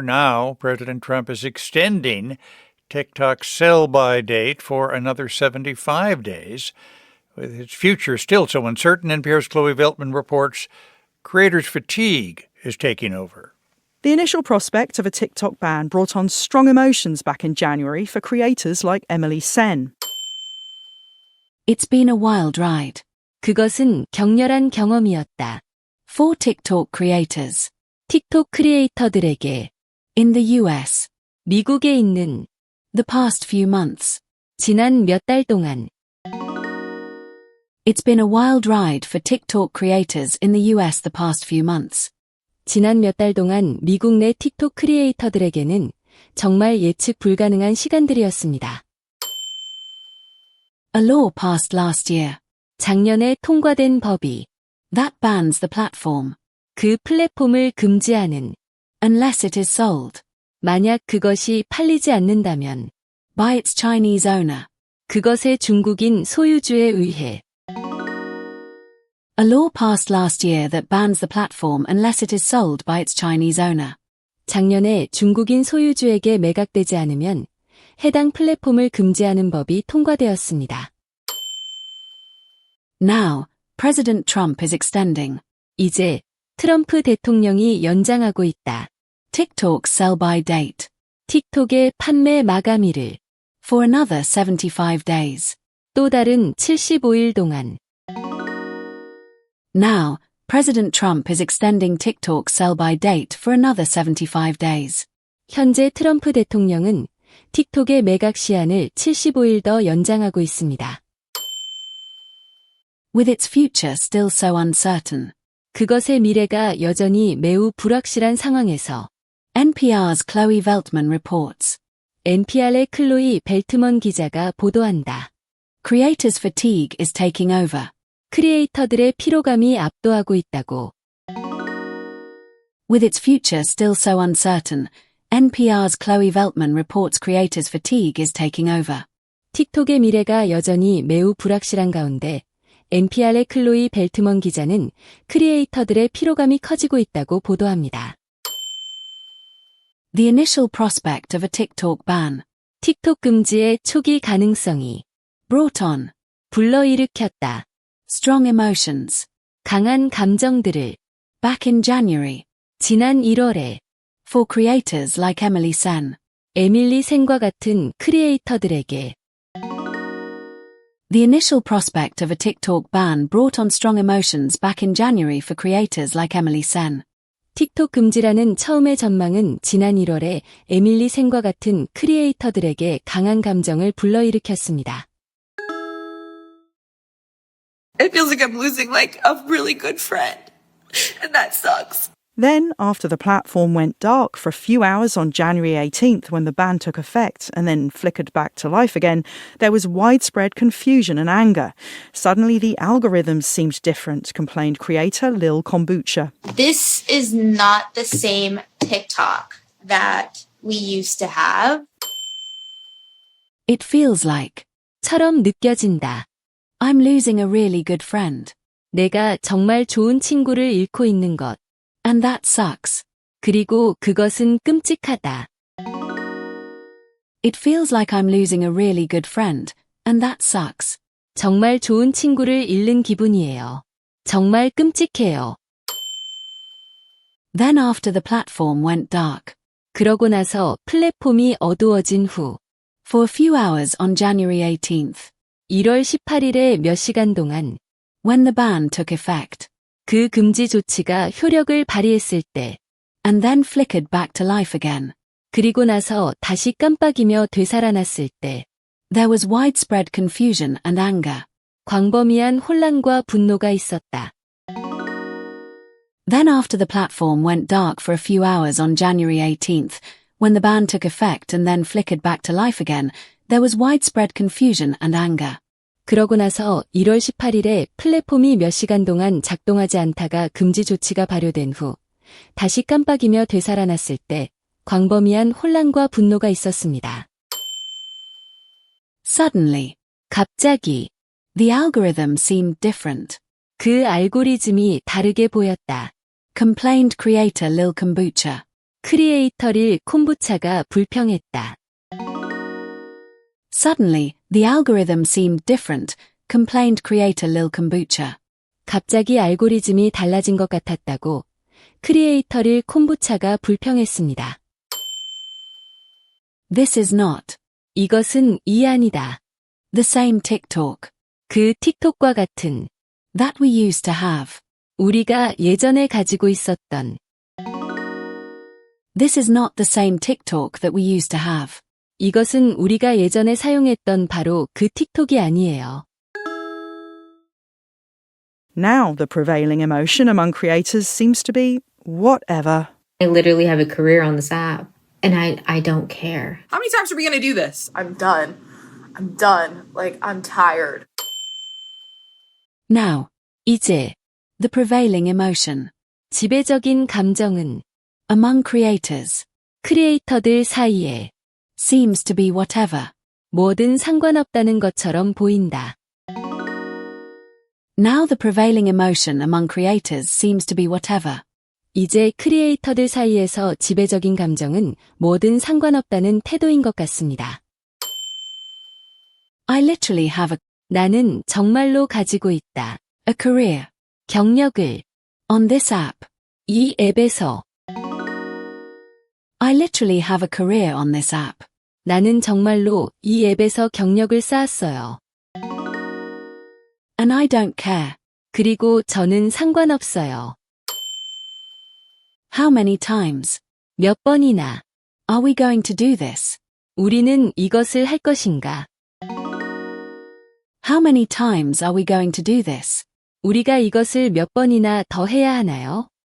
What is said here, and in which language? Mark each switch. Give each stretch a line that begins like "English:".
English: Now, President Trump is extending TikTok's sell-by date for another 75 days. With its future still so uncertain, NPR's Chloe Veltman reports creators' fatigue is taking over. The initial prospect of a TikTok ban brought on strong emotions back in January for creators like Emily Sen. It's been a wild ride.
Korean: 그것은 격렬한 경험이었다.
English: For TikTok creators.
Korean: 틱톡 크리에이터들에게.
English: In the US.
Korean: 미국에 있는.
English: The past few months.
Korean: 지난 몇 달 동안.
English: It's been a wild ride for TikTok creators in the US the past few months.
Korean: 지난 몇 달 동안 미국 내 틱톡 크리에이터들에게는 정말 예측 불가능한 시간들이었습니다.
English: A law passed last year.
Korean: 작년에 통과된 법이
English: that bans the platform.
Korean: 그 플랫폼을 금지하는
English: unless it is sold.
Korean: 만약 그것이 팔리지 않는다면
English: by its Chinese owner.
Korean: 그것의 중국인 소유주에 의해
English: A law passed last year that bans the platform unless it is sold by its Chinese owner.
Korean: 작년에 중국인 소유주에게 매각되지 않으면 해당 플랫폼을 금지하는 법이 통과되었습니다.
English: Now, President Trump is extending.
Korean: 이제 트럼프 대통령이 연장하고 있다.
English: TikTok's sell-by date.
Korean: 틱톡의 판매 마감일을
English: for another 75 days.
Korean: 또 다른 75일 동안.
English: Now, President Trump is extending TikTok's sell-by date for another 75 days.
Korean: 현재 트럼프 대통령은 틱톡의 매각 시한을 75일 더 연장하고 있습니다.
English: With its future still so uncertain.
Korean: 그것의 미래가 여전히 매우 불확실한 상황에서
English: NPR's Chloe Veltman reports.
Korean: NPR의 클로이 벨트먼 기자가 보도한다.
English: Creators' fatigue is taking over.
Korean: 크리에이터들의 피로감이 압도하고 있다고.
English: With its future still so uncertain, NPR's Chloe Veltman reports creators' fatigue is taking over.
Korean: 틱톡의 미래가 여전히 매우 불확실한 가운데 NPR의 클로이 벨트먼 기자는 크리에이터들의 피로감이 커지고 있다고 보도합니다.
English: The initial prospect of a TikTok ban.
Korean: 틱톡 금지의 초기 가능성이
English: brought on.
Korean: 불러일으켰다.
English: Strong emotions.
Korean: 강한 감정들을.
English: Back in January.
Korean: 지난 1월에.
English: For creators like Emily Sen.
Korean: 에밀리 센과 같은 크리에이터들에게.
English: The initial prospect of a TikTok ban brought on strong emotions back in January for creators like Emily Sen. 틱톡 금지라는 처음의 전망은 지난 1월에 에밀리 센과 같은 크리에이터들에게 강한 감정을 불러일으켰습니다. It feels like I'm losing a really good friend. And that sucks. Then, after the platform went dark for a few hours on January 18th when the ban took effect and then flickered back to life again, there was widespread confusion and anger. Suddenly, the algorithms seemed different, complained creator Lil Kombucha. This is not the same TikTok that we used to have. It feels like.
Korean: 처럼 느껴진다.
English: I'm losing a really good friend.
Korean: 내가 정말 좋은 친구를 잃고 있는 것.
English: And that sucks.
Korean: 그리고 그것은 끔찍하다.
English: It feels like I'm losing a really good friend. And that sucks.
Korean: 정말 좋은 친구를 잃는 기분이에요. 정말 끔찍해요.
English: Then after the platform went dark.
Korean: 그러고 나서 플랫폼이 어두워진 후.
English: For a few hours on January 18th.
Korean: 1월 18일에 몇 시간 동안.
English: When the ban took effect.
Korean: 그 금지 조치가 효력을 발휘했을 때
English: and then flickered back to life again.
Korean: 그리고 나서 다시 깜빡이며 되살아났을 때
English: there was widespread confusion and anger.
Korean: 광범위한 혼란과 분노가 있었다.
English: Then after the platform went dark for a few hours on January 18th, when the ban took effect and then flickered back to life again, there was widespread confusion and anger.
Korean: 그러고 나서 1월 18일에 플랫폼이 몇 시간 동안 작동하지 않다가 금지 조치가 발효된 후 다시 깜빡이며 되살아났을 때 광범위한 혼란과 분노가 있었습니다.
English: Suddenly,
Korean: 갑자기,
English: the algorithm seemed different.
Korean: 그 알고리즘이 다르게 보였다.
English: Complained creator Lil Kombucha.
Korean: 크리에이터 릴 콤부차가 불평했다.
English: Suddenly, the algorithm seemed different, complained creator Lil Kombucha.
Korean: 갑자기 알고리즘이 달라진 것 같았다고 크리에이터 릴 콤부차가 불평했습니다.
English: This is not.
Korean: 이것은 이 아니다.
English: The same TikTok.
Korean: 그 틱톡과 같은.
English: That we used to have.
Korean: 우리가 예전에 가지고 있었던.
English: This is not the same TikTok that we used to have.
Korean: 이것은 우리가 예전에 사용했던 바로 그 틱톡이 아니에요.
English: Now the prevailing emotion among creators seems to be whatever. I literally have a career on this app, and I don't care. How many times are we gonna do this? I'm done. I'm done. Like, I'm tired. Now,
Korean: 이제,
English: the prevailing emotion,
Korean: 지배적인 감정은
English: among creators,
Korean: 크리에이터들 사이에
English: seems to be whatever,
Korean: 뭐든 상관없다는 것처럼 보인다.
English: Now the prevailing emotion among creators seems to be whatever.
Korean: 이제 크리에이터들 사이에서 지배적인 감정은 뭐든 상관없다는 태도인 것 같습니다.
English: I literally have a
Korean: 나는 정말로 가지고 있다.
English: A career.
Korean: 경력을.
English: On this app.
Korean: 이 앱에서.
English: I literally have a career on this app.
Korean: 나는 정말로 이 앱에서 경력을 쌓았어요.
English: And I don't care.
Korean: 그리고 저는 상관없어요.
English: How many times?
Korean: 몇 번이나.
English: Are we going to do this?
Korean: 우리는 이것을 할 것인가?
English: How many times are we going to do this?
Korean: 우리가 이것을 몇 번이나 더 해야 하나요?